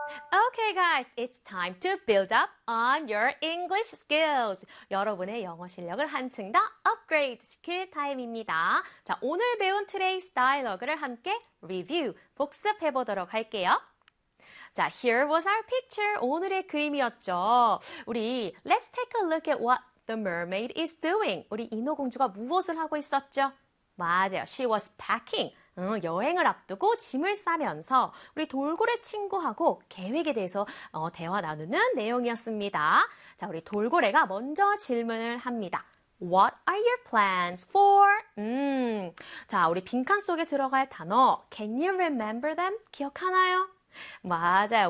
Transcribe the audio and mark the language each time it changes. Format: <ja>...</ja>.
<en>Okay, guys, it's time to build up on your English skills.</en> <ko>여러분의 영어 실력을 한층 더 업그레이드 시킬 타임입니다. 자, 오늘 배운 트레이스 다이얼로그를 함께 리뷰, 복습해 보도록 할게요. 자,</ko> <en>here was our picture.</en> <ko>오늘의 그림이었죠. 우리,</ko> <en>let's take a look at what the mermaid is doing.</en> <ko>우리 인어공주가 무엇을 하고 있었죠? 맞아요.</ko> <en>She was packing.</en> <ko>여행을 앞두고 짐을 싸면서 우리 돌고래 친구하고 계획에 대해서 대화 나누는 내용이었습니다. 자, 우리 돌고래가 먼저 질문을 합니다.</ko> <en>What are your plans for?</en> <ko>자, 우리 빈칸 속에 들어갈 단어</ko> <en>Can you remember them?</en> <ko>기억하나요? 맞아요.</ko>